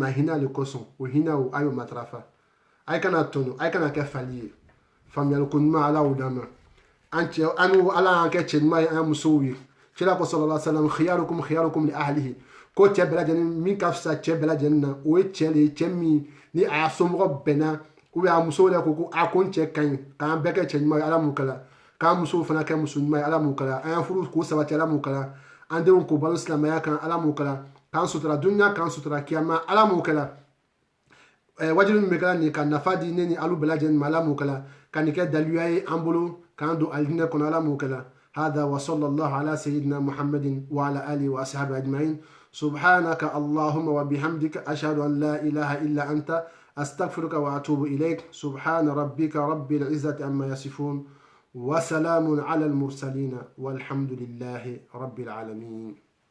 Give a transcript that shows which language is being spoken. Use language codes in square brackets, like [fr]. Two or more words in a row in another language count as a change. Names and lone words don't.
[bm] hinɛ de kosɔn o hinɛ o a y'o matarafa a ye kana tɔnɔ a ye kana kɛ fali ye faamuyali ko ɲuman ala y'o d'an ma an cɛ an n'o ala y'an kɛ cɛ ɲuman ye an musow ye cɛla ko [ar] صلى الله عليه وسلم خياركم لأهله [bm] ko cɛ bɛɛ lajɛlen min ka fisa cɛ bɛɛ lajɛlen na o ye cɛ de ye cɛ min ni a y'a somɔgɔ bɛnna a musow de ko a ko n cɛ ka ɲi k'an bɛɛ kɛ cɛ ɲuman ye ala m'o kala k'an musow fana kɛ muso ɲuman ye ala m'o kala an y'an furu k'o sabati ala m'o kala an denw k'o balo silamɛya kan ala m'o kala k'an sutura duniya k'an sutura kiyama ala m'o kala wajibi min bɛ kɛra nin ka nafa di ne ni alu bɛɛ lajɛlen ma ala m'o kala ka nin kɛ daliluya ye an bolo k'an don alijinɛ kɔnɔ ala m'o kala [ar] هذا وصلى الله على سيدنا محمد وعلى آله وأصحابه أجمعين سبحانك اللهم وبحمدك أشهد أن لا إله إلا أنت أستغفرك وأتوب إليك سبحان ربك رب العزة عما يصفون وسلام على المرسلين والحمد لله رب العالمين